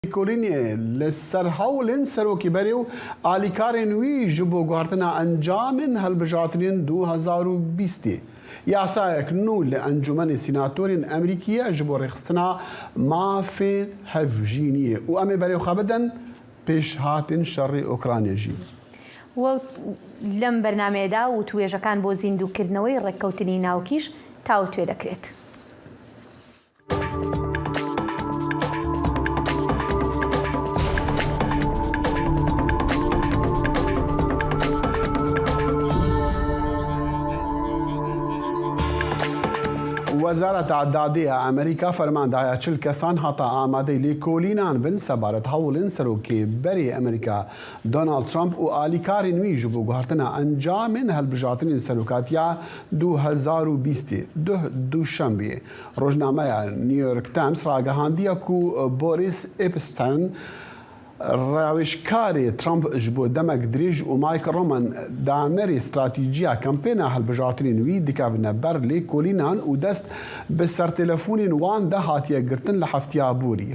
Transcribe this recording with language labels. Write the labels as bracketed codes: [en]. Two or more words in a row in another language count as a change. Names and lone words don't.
[ku] کۆلینێ لەسەر هەوڵێن سەرۆکیبەری و ئالیکارên wî ji bo guhartina encamên hilbijartinên 2020 yasayek nû li Encûmenê Sînatorên Amerîkî ji bo rêxistina mafên hevjîniyê û em ê berêxwe bidin pêşhatên şerê Ukraynayê jî. [ckb] لەم بەرنامەیەدا و توێژەکان بۆ زیندووکردنەوەی ڕێککەوتنی ناوکیش تاوتوێ دەکرێت. [ku] وەزارەتە عەدادیە ئەمریکا فەرماندایە 40 کەسان هەتا ئامادەی لێکۆڵینان بن سەبارەت هەوڵên سەرۆکیبەری ئەمریکا دۆناڵد ترامپ و ئالیکارên wî ji bo guhartina encamên hilbijartinên serokatiya 2020 دوشەمبێ. Rojnameya New York Times ragihandiye ku Boris Epstein ڕاوێژکارێ ترامپ ji bo demek dirêj û Michael Roman danerê stratîjiya kampêna hilbijartinên wî dikevine ber lêkolînan û dest bi sertelefonên wan de hatiye girtin li heftiya borî.